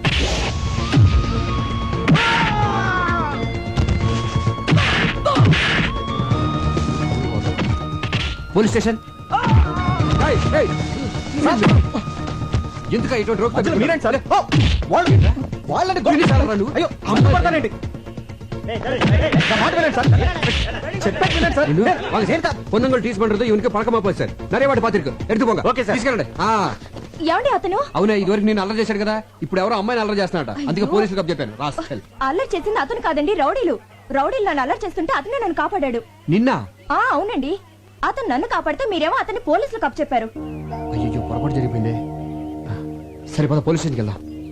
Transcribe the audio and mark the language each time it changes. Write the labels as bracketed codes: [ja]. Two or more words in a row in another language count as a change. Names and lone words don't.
[te] పోలీస్ స్టేషన్. ఎందుకు ఇటువంటి రోగ్ మీరేంటి సార్? వాళ్ళని గురించి నువ్వు? అయ్యో పడతానండి. [ta] பொண்ணுங்கள் டீஸ் பண்றது இவனுக்கு பழக்கமா போய் சார். நிறைய வாட்டி பாத்திருக்கு. எடுத்து போங்க. [te] ఓకే సార్. తీసుకెళ్ళండి. ఏమండి అతను? అవునా, ఇదివరకు నేను అల్లరి చేశాడు కదా, ఇప్పుడు ఎవరో అమ్మాయిని అల్లరి చేస్తున్నాడట. అందుకే పోలీసులకు అప్పచెప్పాను. రాస్కెల్. అల్లరి చేసింది అతను కాదండి, రౌడీలు. రౌడీలు నన్ను అల్లరి చేస్తుంటే అతనే నన్ను కాపాడాడు. నిన్న? అవునండి. అతను నన్ను కాపాడితే మీరేమో అతన్ని పోలీసులకు అప్పచెప్పారు. అయ్యో పొరపాటు జరిగిపోయింది. సరే పద పోలీస్ స్టేషన్కి వెళ్దాం.